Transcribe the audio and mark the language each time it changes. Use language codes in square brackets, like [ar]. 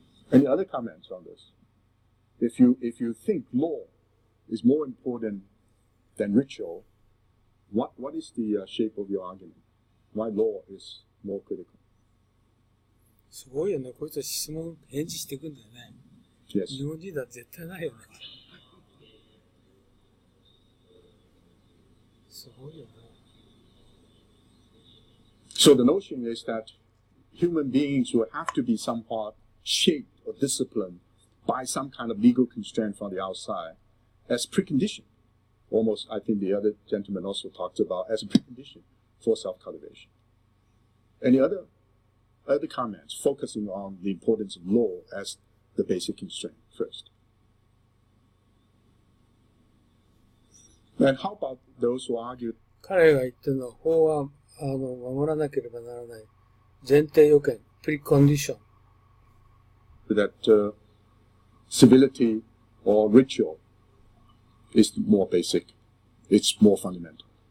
[en] Any other comments on this? If you think law is more important than ritual, what is the shape of your argument? Why law is more critical? [ja] すごいよね。こいつは質問返事していくんだよね。 [en] Yes. [ja] 日本人だと絶対ないよね。すごいよね。 [en] So the notion is that human beings will have to be somewhat shaped or disciplined by some kind of legal constraint from the outside as precondition. Almost, I think the other gentleman also talked about as a precondition for self-cultivation. Any other comments focusing on the importance of law as the basic constraint first? And how about those who argue? [ja] 彼が言ってるのは法は守らなければならない前提要件 precondition [en] that civility or ritual is more basic, it's more fundamental.